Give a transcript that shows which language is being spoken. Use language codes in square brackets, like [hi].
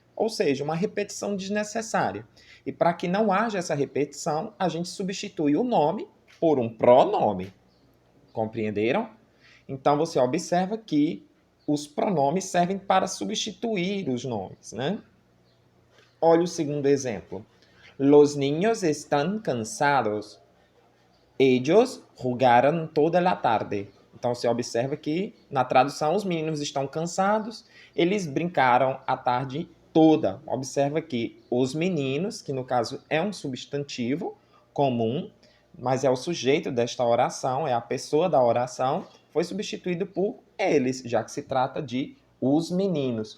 [pt] Ou seja, uma repetição desnecessária. E para que não haja essa repetição, a gente substitui o nome por um pronome. Compreenderam? Então você observa que os pronomes servem para substituir os nomes, né? Olha o segundo exemplo. [es] Los niños están cansados. Ellos jugaron toda la tarde. [pt] Então você observa que na tradução os meninos estão cansados, eles brincaram a tarde toda. Observa que os meninos, que no caso é um substantivo comum, mas é o sujeito desta oração, é a pessoa da oração, foi substituído por eles, já que se trata de os meninos.